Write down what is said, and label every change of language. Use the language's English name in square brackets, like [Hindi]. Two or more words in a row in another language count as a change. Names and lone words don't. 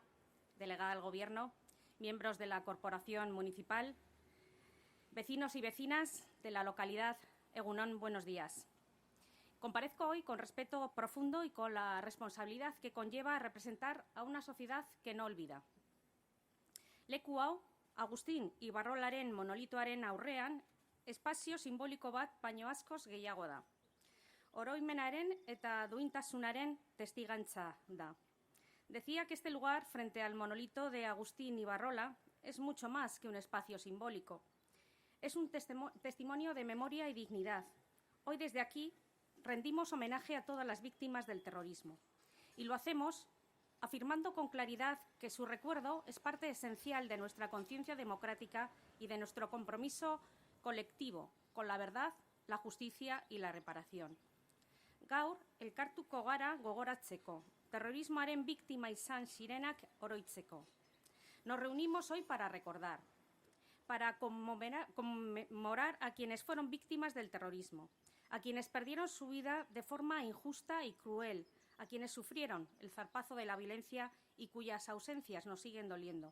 [Spanish] delegada del Gobierno, miembros de la Corporación Municipal, Vecinos y vecinas de la localidad Egunon, buenos días. Comparezco hoy con respeto profundo y con la responsabilidad que conlleva representar a una sociedad que no olvida. [Basque] Leku hau, Agustin Ibarrolaren monolitoaren aurrean, espazio simboliko bat baino askoz gehiago da. Oroimenaren eta duintasunaren testigantza da. [Spanish] Decía que este lugar, frente al monolito de Agustín Ibarrola, es mucho más que un espacio simbólico. Es un testimonio de memoria y dignidad. Hoy desde aquí rendimos homenaje a todas las víctimas del terrorismo. Y lo hacemos afirmando con claridad que su recuerdo es parte esencial de nuestra conciencia democrática y de nuestro compromiso colectivo con la verdad, la justicia y la reparación. [Basque] Gaur, elkartuko gara gogoratzeko, terrorismoaren biktima izan zirenak oroitzeko. [Spanish] Nos reunimos hoy para recordar, para conmemorar a quienes fueron víctimas del terrorismo, a quienes perdieron su vida de forma injusta y cruel, a quienes sufrieron el zarpazo de la violencia y cuyas ausencias nos siguen doliendo.